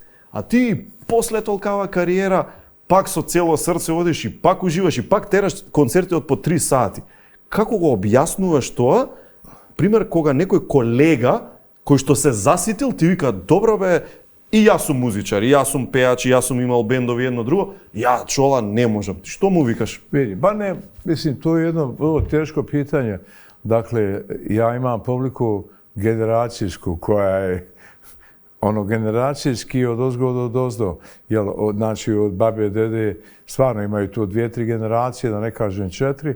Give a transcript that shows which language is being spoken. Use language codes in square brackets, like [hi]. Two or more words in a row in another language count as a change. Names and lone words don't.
[mk] А ти после толкава кариера пак со цело срце одиш и пак уживаш и пак тераш концерти од по 3 сати. Како го објаснуваш тоа? Пример, кога некој колега кој што се заситил ти вика: "Добро бе, и јас сум музичар, и јас сум пеач, и јас сум имал бендови едно друго, ја Чола не можам." Ти што му викаш? [sr] Vidi, ne, mislim, to je jedno vrlo teško pitanje. Dakle, ja imam publiku generacijsku koja je generacijski od ozgo do dozdo. Znači od babe, dede, stvarno imaju tu 2-3 generacije, da ne kažem 4.